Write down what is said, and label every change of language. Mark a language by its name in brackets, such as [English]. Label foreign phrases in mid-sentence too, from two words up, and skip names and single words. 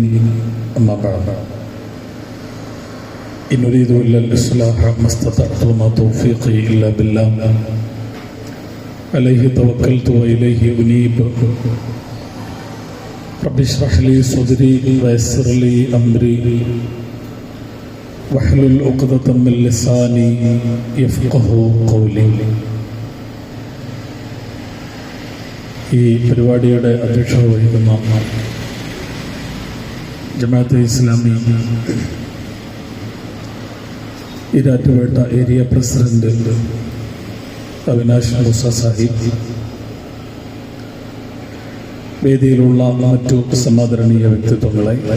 [Arabic] أما بعد، إن أريد إلا الإصلاح ما استطعت وما توفيقي إلا بالله عليه توكلت وإليه أنيب. رب اشرح لي صدري ويسر لي أمري واحلل عقدة من لساني يفقه قولي. [Malayalam] ഈ പരിപാടിയുടെ അധ്യക്ഷത വഹിക്കുന്ന ജമാഅത്തെ ഇസ്ലാമി ഈരാറ്റുപേട്ട ഏരിയ പ്രസിഡന്റ് അവിനാഷ് മൂസ സാഹിബ്, വേദിയിലുള്ള മറ്റു സമാദരണീയ വ്യക്തിത്വങ്ങളെ,